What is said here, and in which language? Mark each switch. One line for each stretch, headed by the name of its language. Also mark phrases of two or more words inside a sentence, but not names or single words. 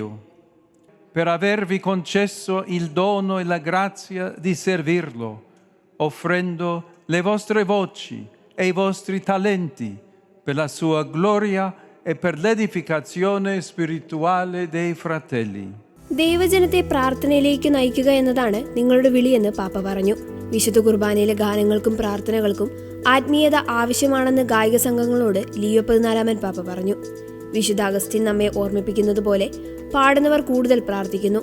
Italian: Per avervi concesso il dono e la grazia di servirlo, offrendo le vostre voci e i vostri talenti per la sua gloria e per l'edificazione spirituale dei fratelli.
Malayalam: ദൈവജനത്തെ പ്രാർത്ഥനയിലേക്ക് നയിക്കുക എന്നതാണ് നിങ്ങളുടെ വിളിയെന്ന് പാപ്പ പറഞ്ഞു. വിശുദ്ധ കുർബാനയിലെ ഗാനങ്ങൾക്കും പ്രാർത്ഥനകൾക്കും ആത്മീയത ആവശ്യമാണെന്ന് ഗായിക സംഘങ്ങളോട് ലിയോ 14 പാപ്പ പറഞ്ഞു. വിശുദ്ധ അഗസ്റ്റിൻ നമ്മെ ഓർമ്മിപ്പിക്കുന്നത് പോലെ പാടുന്നവർ കൂടുതൽ പ്രാർത്ഥിക്കുന്നു.